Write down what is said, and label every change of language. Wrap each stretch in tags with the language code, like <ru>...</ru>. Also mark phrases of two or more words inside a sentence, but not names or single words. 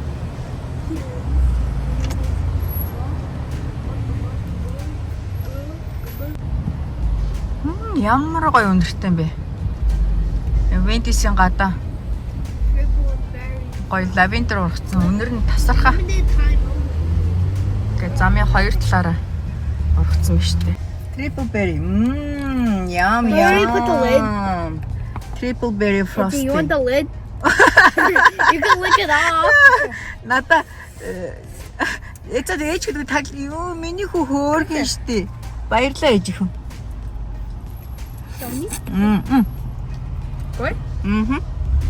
<mn>Ямар гоё өнөртэй юм бэ? Виндисын гадаа гоё лавендер ургацсан. Өнөр нь тасархаа. Гэ замын хоёр талаараа ургацсан биз дээ.</mn> <en>Triple berry. Yum I already put the lid. Triple berry Do frosting. you want the lid? You can lick it off.</en> <mn>Надаа ээж гэдэг тагл юу миний хүү хөөргөн штий. Баярлалаа ээж хүн.</mn> <en>Don't you? Мм. Good? Мм.</en>